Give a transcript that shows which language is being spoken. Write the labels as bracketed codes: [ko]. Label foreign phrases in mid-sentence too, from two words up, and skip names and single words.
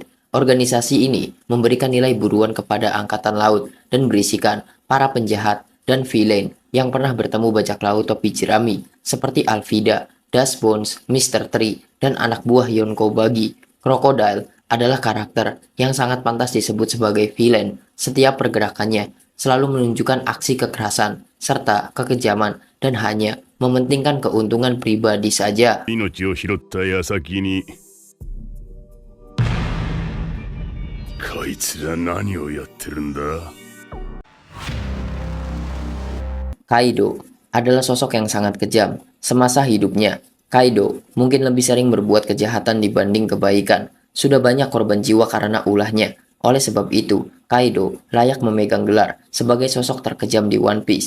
[id] Organisasi ini memberikan nilai buruan kepada angkatan laut dan berisikan para penjahat dan villain yang pernah bertemu bajak laut topi jerami seperti Alvida, Dust Bones, Mr. Tree, dan anak buah Yonko Buggy. Crocodile adalah karakter yang sangat pantas disebut sebagai villain. Setiap pergerakannya selalu menunjukkan aksi kekerasan serta kekejaman dan hanya mementingkan keuntungan pribadi saja. [ja] 命を拾った矢先にこいつら何をやってるんだ。 [id] Kaido adalah sosok yang sangat kejam. Semasa hidupnya, Kaido mungkin lebih sering berbuat kejahatan dibanding kebaikan. Sudah banyak korban jiwa karena ulahnya. Oleh sebab itu, Kaido layak memegang gelar sebagai sosok terkejam di One Piece.